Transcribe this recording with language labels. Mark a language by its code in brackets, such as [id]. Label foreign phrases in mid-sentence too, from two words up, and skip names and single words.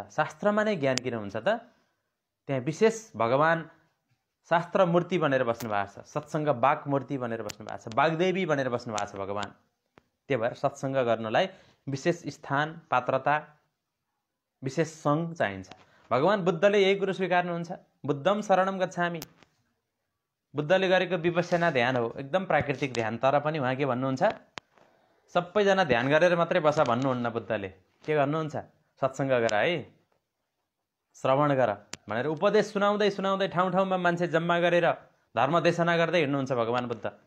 [ne] शास्त्रमा नै ज्ञान किन हुन्छ त? त्यहाँ विशेष भगवान शास्त्र मूर्ति बनेर बस्नु भएको छ, सत्सङ्ग बाग मूर्ति बनेर बस्नु भएको छ, बागदेवी बनेर बस्नु भएको छ भगवान। त्यही भएर सत्सङ्ग गर्नलाई विशेष स्थान, पात्रता, विशेष सङ्ग चाहिन्छ। भगवान बुद्धले यही कुरो स्वीकार्नुहुन्छ। [pi] बुद्धम शरणम गच्छामि। [ne] बुद्धले गरेको विपश्यना ध्यान हो, एकदम प्राकृतिक ध्यान, तर पनि उहाँ के भन्नुहुन्छ? सबैजना ध्यान गरेर मात्रै बस भन्नुहुन्न। बुद्धले के गर्नुहुन्छ? सत्सङ्ग गर है, श्रवण गर भनेर उपदेश सुनाउँदै सुनाउँदै ठाउँ ठाउँमा मान्छे जम्मा गरेर धर्म देशना गर्दै हिँड्नुहुन्छ भगवान बुद्ध।